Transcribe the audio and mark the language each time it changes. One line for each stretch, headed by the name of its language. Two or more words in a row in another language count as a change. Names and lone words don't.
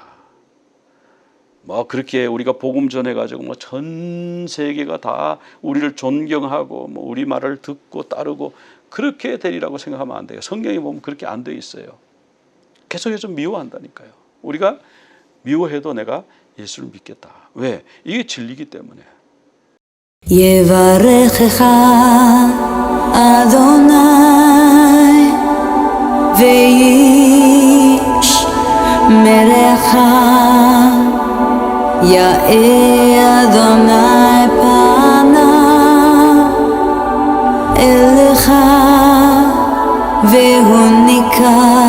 Korean: 뭐 그렇게 우리가 복음 전해가지고 뭐 전 세계가 다 우리를 존경하고 뭐 우리 말을 듣고 따르고 그렇게 되리라고 생각하면 안 돼요. 성경에 보면 그렇게 안 돼 있어요. 계속해서 미워한다니까요. 우리가 미워해도 내가 예수를 믿겠다. 왜? 이게 진리이기 때문에.
Hebrew: יברכך אדוני וישמרך יאר אדוני פניו אליך והוניק